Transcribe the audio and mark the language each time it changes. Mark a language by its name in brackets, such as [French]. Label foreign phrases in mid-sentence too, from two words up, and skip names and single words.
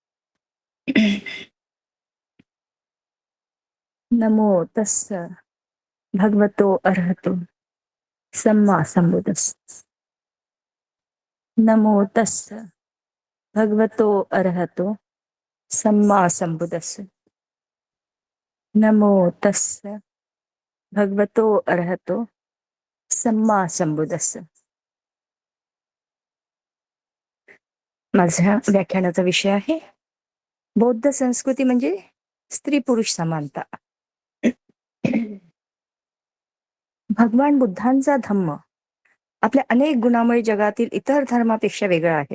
[Pali] नमो तस्स भगवतो अर्हतो सम्मा संबुद्धस्स. नमो तस्स भगवतो अर्हतो सम्मा संबुद्धस्स. नमो तस्स भगवतो अर्हतो सम्मा संबुद्धस्स. [Marathi] माझ्या व्याख्यानाचा विषय आहे बौद्ध संस्कृती म्हणजे स्त्री पुरुष समानता. भगवान बुद्धांचा धम्म आपल्या अनेक गुणामुळे जगातील इतर धर्मापेक्षा वेगळा आहे.